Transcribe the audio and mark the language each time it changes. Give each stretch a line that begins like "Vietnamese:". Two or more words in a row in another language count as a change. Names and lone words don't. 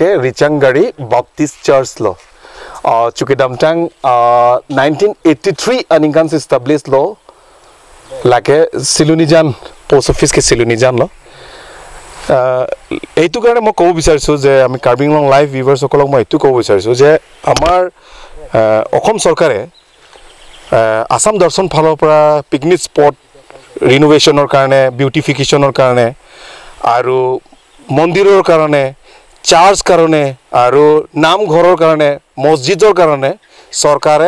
Karbi: Richang gari Baptist Church lo Chukidamtang 1983 aning established lo lake Silunijan
English: post office
Karbi: ke Silunijan lo
Assamese: এইটো কাৰণে মই ক'ব বিচাৰিছো যে আমি কাৰ্বিং লং
English: live viewers
Assamese: সকলক মই এইটো ক'ব বিচাৰিছো যে আমাৰ অসম চৰকাৰে আসাম দৰ্শন ফালৰ পৰা পিকনিক
English: spot renovation
Assamese: কাৰণে বিউটিফিকেশ্যনৰ কাৰণে আৰু মন্দিৰৰ কাৰণে চাৰ্চ কাৰণে আৰু নামঘৰৰ কাৰণে মছজিদৰ কাৰণে চৰকাৰে